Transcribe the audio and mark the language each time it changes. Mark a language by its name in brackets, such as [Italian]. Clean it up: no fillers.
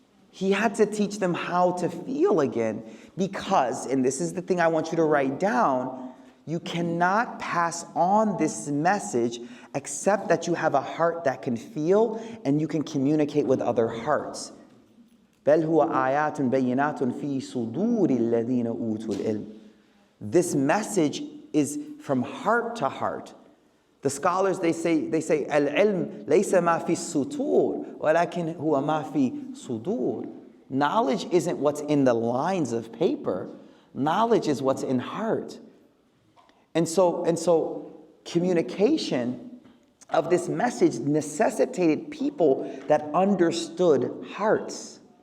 [English] He had to teach them how to feel again because, and this is the thing I want you to write down, you cannot pass on this message except that you have a heart that can feel and you can communicate with other hearts. [Arabic] بَلْ هُوَ آيَاتٌ بَيِّنَاتٌ فِي صُدُورِ الَّذِينَ أُوتُوا الْعِلْمِ. [English] This message is from heart to heart. The scholars, they say, [Arabic] الْعِلْمِ لَيْسَ مَا فِي السُّطُورِ وَلَكِنْ هُوَ مَا فِي صُدُورِ. [English] Knowledge isn't what's in the lines of paper. Knowledge is what's in heart. And so communication of this message necessitated people that understood hearts.